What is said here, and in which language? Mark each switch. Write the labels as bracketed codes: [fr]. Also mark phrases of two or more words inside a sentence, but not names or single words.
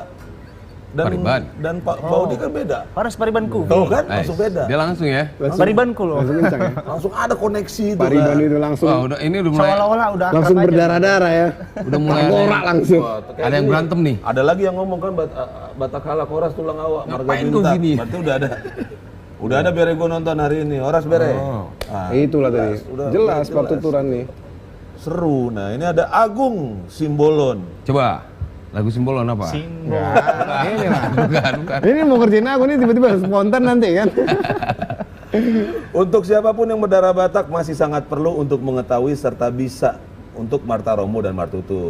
[id] Pariban. dan Pak Paudi kan beda. [bbc] Horas paribanku. [id] Tahu kan? Nice. Langsung beda. Dia langsung ya. Paribanku loh. Langsung kencang ya. Langsung ada koneksi itu Pariban kan. itu langsung Wah, ini udah mulai Seolah-olah udah langsung akrab aja. berdarah-darah ya. udah mulai Ngorak langsung. Wah, kayak ada yang ini. berantem nih. Ada lagi yang ngomong kan Batakala Koras tulang awak marga Ngapain kau bintang. gini? Berarti udah ada. Udah ada bere gua nonton hari ini. [bbc] Horas bere. [id] Nah, Itulah tadi. jelas, Jelas pertuturan nih. Seru. Nah, ini ada Agung Simbolon. Coba lagu Simbolon apa? Simbol. Ini lah. bukan. Ini mau kerjain aku nih tiba-tiba spontan nanti kan. Untuk siapapun yang berdarah Batak masih sangat perlu untuk mengetahui serta bisa untuk martarombo dan martutur.